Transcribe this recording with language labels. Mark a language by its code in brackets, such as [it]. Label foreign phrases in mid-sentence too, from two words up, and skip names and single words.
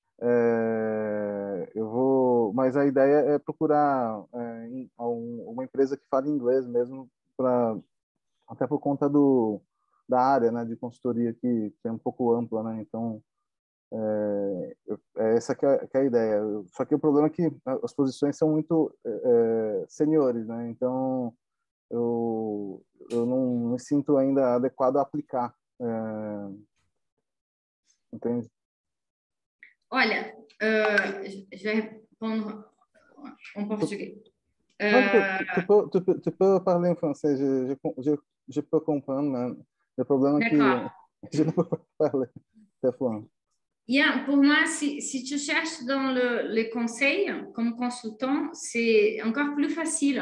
[pt] mas a ideia é procurar uma empresa que fale inglês mesmo, até por conta da área, né, de consultoria que é um pouco ampla, né, então essa que é a ideia. Só que o problema é que as posições são muito seniores, né, então eu não me sinto ainda adequado a aplicar, entende? Olha, [fr] je vais répondre en portugais. Non, tu peux parler en français, je peux comprendre, mais le problème est que je ne peux pas parler des fois. Yeah, pour moi, si tu cherches dans les conseils comme consultant, c'est encore plus facile.